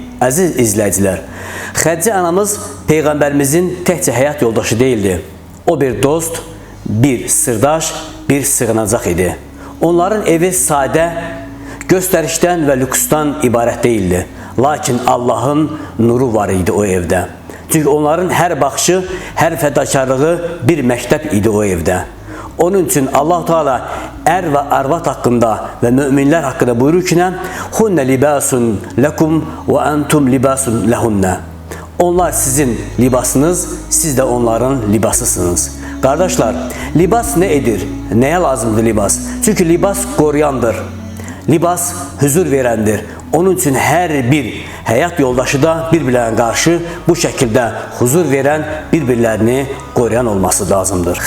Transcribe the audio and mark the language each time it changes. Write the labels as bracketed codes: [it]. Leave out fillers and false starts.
[az] Əziz izləyicilər, Xədicə anamız Peyğəmbərimizin təkcə həyat yoldaşı değildi. O bir dost, bir sırdaş, bir sığınacaq idi. Onların evi sadə, göstərişdən və lüksdən ibarət değildi. Lakin Allahın nuru var idi o evdə. Çünki onların hər baxışı, hər fədakarlığı bir məktəb idi o evdə. Onun üçün Allah-u Teala ər və arvad haqqında və müminlər haqqında buyurur ki, [ar] "Hunnə libasun lakum və antum libasun lahunna." [az] Onlar sizin libasınız, siz də onların libasısınız. Qardaşlar, libas nə edir? Nəyə lazımdır libas? Çünki libas qoruyandır. Libas huzur verəndir. Onun üçün hər bir həyat yoldaşı da bir-birlərinə qarşı bu şəkildə huzur verən, bir-birlərini qoruyan olması lazımdır.